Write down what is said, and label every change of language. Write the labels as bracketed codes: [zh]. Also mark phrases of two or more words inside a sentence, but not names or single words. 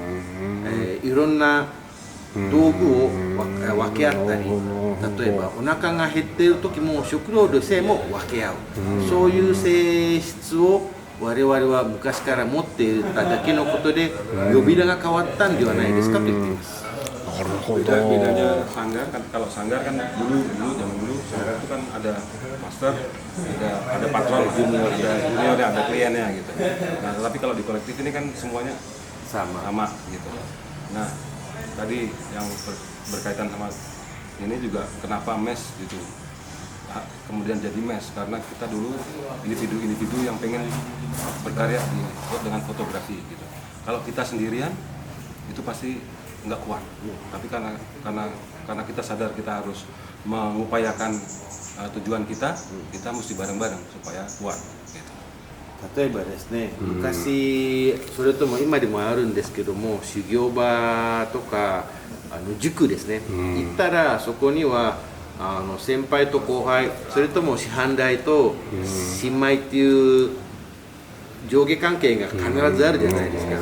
[ja] いろんな道具を分け合ったり、例えばお腹が減っている時も食料でさえも分け合う、そういう性質を我々は昔から持っていただけのことで呼び名が変わったんではないですかと言っています。なるほど。 [id] bedanya sanggar kan, kalau sanggar kan dulu zaman dulu sanggar itu kan ada master, ada patron, ada junior, ada kliennya gitu. Nah, tapi kalau di kolektif ini kan semuanya sama gitu. Nah, tadi yang berkaitan sama ini juga kenapa mes gitu. Kemudian jadi mes karena kita dulu individu-individu yang pengen berkarya dengan fotografi gitu. Kalau kita sendirian itu pasti nggak kuat, tapi karena kita sadar kita harus mengupayakan tujuan kita mesti bareng-bareng supaya kuat gitu. [ja] 例えばですね、昔それとも今でもあるんですけども、修行場とか塾ですね、行ったらそこには先輩と後輩、それとも師範代と新米っていう上下関係が必ずあるじゃないですか。